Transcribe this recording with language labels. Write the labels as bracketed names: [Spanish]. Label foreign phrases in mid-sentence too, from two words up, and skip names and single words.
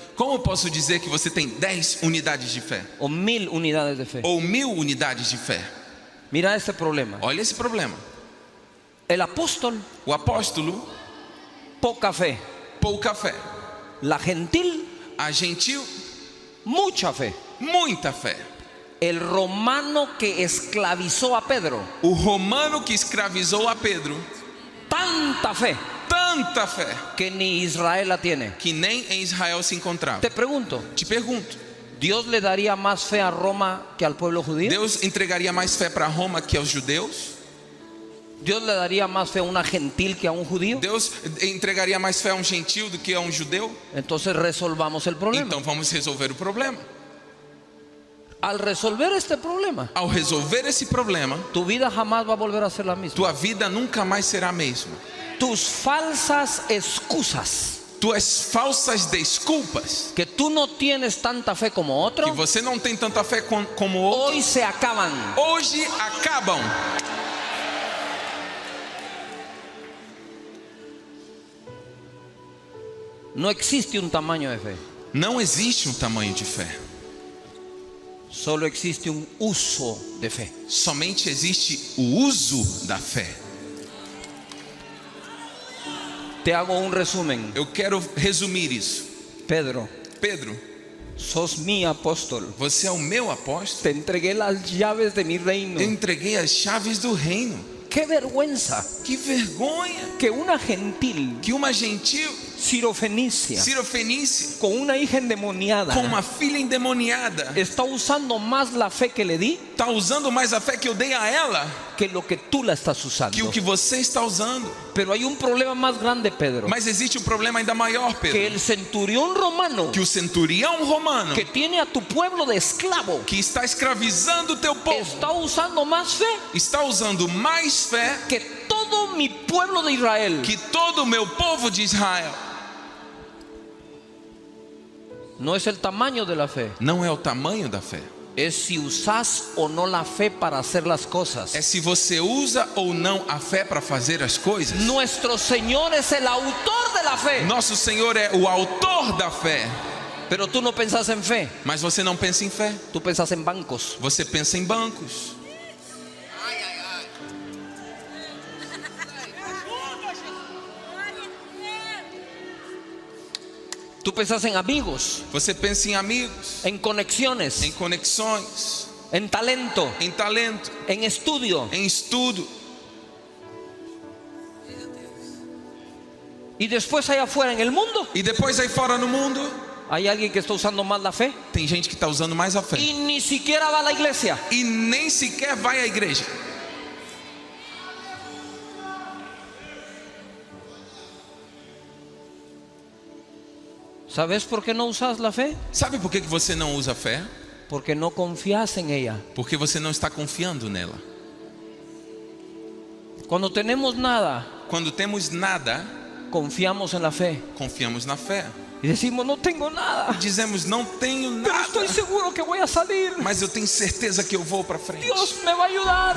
[Portuguese] Como posso dizer que você tem 10 unidades de fé? [Spanish] O 1000 unidades de fe. [Portuguese] Ou 1000 unidades de fé? [Spanish] Mira este problema. [Portuguese] Olha esse problema. [Spanish] El apóstol, [Portuguese] O apóstolo, [Spanish] poca fe. [Portuguese] pouca fé. [Spanish] La gentil, [Portuguese] A gentil, [Spanish] mucha fe. [Portuguese] muita fé. [Spanish] El romano que esclavizó a Pedro, [Portuguese] O romano que escravizou a Pedro, [Spanish] tanta fe [Portuguese] tanta fé, [Spanish] que ni Israel la tiene. [Portuguese] que nem em Israel se encontrava. [Spanish] Te pregunto, [Portuguese] Te pergunto, [Spanish] ¿Dios le daría más fe a Roma que al pueblo judío? [Portuguese] Deus entregaria mais fé para Roma que aos judeus? [Spanish] ¿Dios le daría más fe a una gentil que a un judío? [Portuguese] Deus entregaria mais fé a um gentil do que a um judeu? [Spanish] Entonces resolvamos el problema. [Portuguese] Então vamos resolver o problema. [Spanish] Al resolver este problema, [Portuguese] Ao resolver esse problema, [Spanish] tu vida jamás va a volver a ser la misma. [Portuguese] tua vida nunca mais será a mesma. [Spanish] Tus falsas excusas, [Portuguese] Tuas falsas desculpas, [Spanish] que tú no tienes tanta fe como [Portuguese] que [Spanish] otro, [Portuguese] você não tem tanta fé como outro, [Spanish] hoy se acaban. [Portuguese] hoje acabam. [Spanish] No existe un tamaño de fe, [Portuguese] Não existe um tamanho de fé. [Spanish] solo existe un uso de fe. [Portuguese] Somente existe o uso da fé. [Spanish] Te hago un resumen. Eu quero resumir isso. Pedro, [Portuguese] Pedro, [Spanish] sos mi apóstol. [Portuguese] você é o meu apóstolo. [Spanish] Te entregué las llaves de mi reino. [Portuguese] Eu entreguei as chaves do reino. [Spanish] Qué vergüenza [Portuguese] Que vergonha [Spanish] que una gentil [Portuguese] que uma gentil [Spanish] sirofenicia [Portuguese] sirofenícia [Spanish] con una hija endemoniada [Portuguese] com uma filha endemoniada [Spanish] está usando más la fe que le di [Portuguese] está usando mais a fé que eu dei a ela [Spanish] que lo que tú la estás usando. [Portuguese] que o que você está usando. [Spanish] Pero hay un problema más grande, Pedro, [Portuguese] Mas existe um problema ainda maior, que Pedro. [Spanish] el centurión romano [Portuguese] Que o centurião romano [Spanish] que tiene a tu pueblo de esclavo [Portuguese] que está escravizando o teu povo [Spanish] está usando más fe [Portuguese] está usando mais fé [Spanish] que todo mi pueblo de Israel. [Portuguese] que todo o meu povo de Israel. [Spanish] No es el tamaño de la fe, [Portuguese] Não é o tamanho da fé, [Spanish] es si usas o no la fe para hacer las cosas. [Portuguese] é se você usa ou não a fé para fazer as coisas. [Spanish] Nuestro Señor es el autor de la fe, [Portuguese] Nosso Senhor é o autor da fé, [Spanish] pero tú no pensás en fe, [Portuguese] mas você não pensa em fé, [Spanish] tú pensás en bancos. [Portuguese] você pensa em bancos. [Spanish] Tú pensás en amigos, [Portuguese] Você pensa em amigos, [Spanish] en conexiones, [Portuguese] em conexões, [Spanish] en talento, [Portuguese] em talento, [Spanish] en estudio. [Portuguese] em estudo. [Spanish] Y después allá afuera en el mundo [Portuguese] E depois aí fora no mundo, [Spanish] hay alguien que está usando más la fe [Portuguese] tem gente que está usando mais a fé [Spanish] y ni siquiera va a la iglesia. [Portuguese] e nem sequer vai à igreja. [Spanish] ¿Sabes por qué no usas la fe? [Portuguese] Sabe por que você não usa a fé? [Spanish] Porque no confías en ella. [Portuguese] Porque você não está confiando nela. [Spanish] Cuando tenemos nada, [Portuguese] Quando temos nada, [Spanish] confiamos en la fe [Portuguese] confiamos na fé. [Spanish] y decimos no tengo nada, [Portuguese] Dizemos não tenho [Spanish] pero [Portuguese] nada, [Spanish] estoy seguro que voy a salir. [Portuguese] mas eu tenho certeza que eu vou para frente. [Spanish] Dios me va a ayudar.